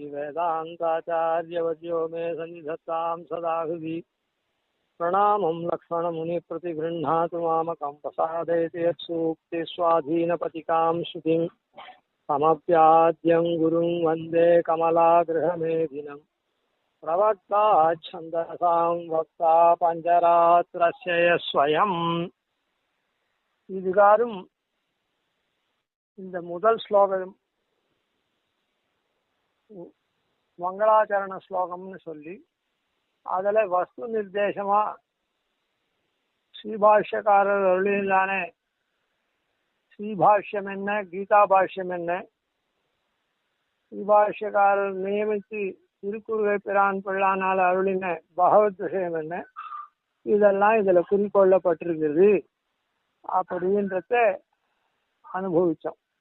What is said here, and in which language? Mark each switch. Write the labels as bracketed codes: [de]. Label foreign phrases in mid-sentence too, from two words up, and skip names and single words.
[sa] वेदान्ताचार्यवर्यो मे सन्निधत्तां सदा हृदि प्रणामं लक्ष्मणमुनिप्रतिगृह्णातु मामकं प्रसादयति यत्सूक्तिस्वाधीनपतिकां श्रुतिं समप्याद्यं गुरुं वन्दे कमलागृहमेधिनं प्रवक्ताच्छन्दसां वक्ता पञ्चरात्रस्य स्वयं [ta] இதுகாரும் இந்த முதல் ஸ்லோகம் மங்களாச்சரண ஸ்லோகம்னு சொல்லி அதில் வஸ்து நிர்தேசமா ஸ்ரீபாஷ்யக்காரர் அருளினானே ஸ்ரீபாஷ்யம் என்ன கீதா பாஷ்யம் என்ன ஸ்ரீபாஷ்யக்காரர் நியமித்து திருக்குறுகை பிரான் பிள்ளானால் அருளின பகவத் விஷயம் என்ன இதெல்லாம் இதுல குறிக்கொள்ளப்பட்டிருக்கிறது அப்படின்றத அனுபவிச்சோம்.